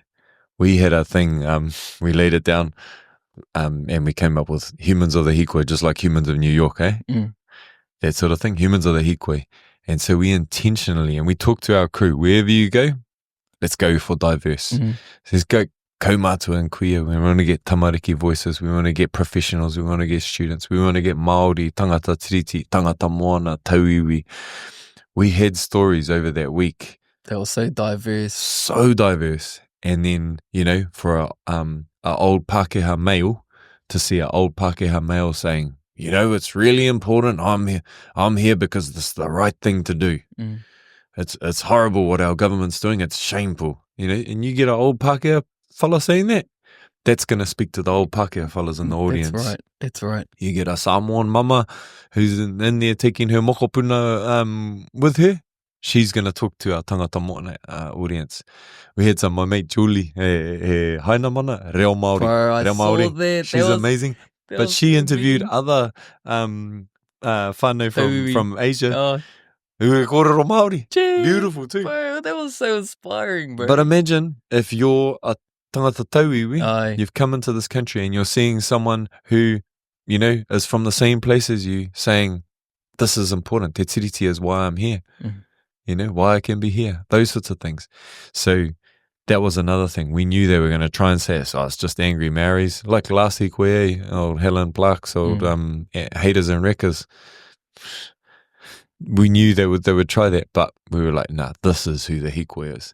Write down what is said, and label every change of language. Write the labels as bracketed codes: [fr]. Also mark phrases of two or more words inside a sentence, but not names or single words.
[en] We had a thing, we laid it down, and we came up with humans of the Hīkoi, just like humans of New York, that sort of thing, humans of the Hīkoi. And so we intentionally, and we talked to our crew, wherever you go, let's go for diverse. So let's go kaumātua and queer. We want to get tamariki voices. We want to get professionals. We want to get students. We want to get [mi] Māori, tangata tiriti, tangata moana, tauiwi. [en] We had stories over that week. They were so diverse. So diverse. And then, for a old Pākehā male to see an old Pākehā male saying, it's really important. I'm here because this is the right thing to do. It's horrible what our government's doing. It's shameful, and you get an old Pākehā fella saying that, that's going to speak to the old Pākehā fellas in the audience. That's right. You get a Samoan mama who's in there taking her mokopuna with her. She's going to talk to our [mi] tangata moana [en] audience. We had my mate Julie, [mi] haina mana, reo Māori. [en] Bro, I saw that. She's amazing. But she interviewed other whānau from Asia. [mi] Kōrero Māori. [en] Beautiful too. Bro, that was so inspiring, bro. But imagine if you're a [mi] tangata tauiwi, [en] you've come into this country and you're seeing someone who, is from the same place as you saying, this is important. [mi] Te tiriti [en] is why I'm here. Why I can be here. Those sorts of things. So that was another thing. We knew they were going to try and say, it's just angry Maoris. Like last Hīkoi, old Helen Plucks, old haters and wreckers. We knew they would try that, but we were like, nah, this is who the Hīkoi is.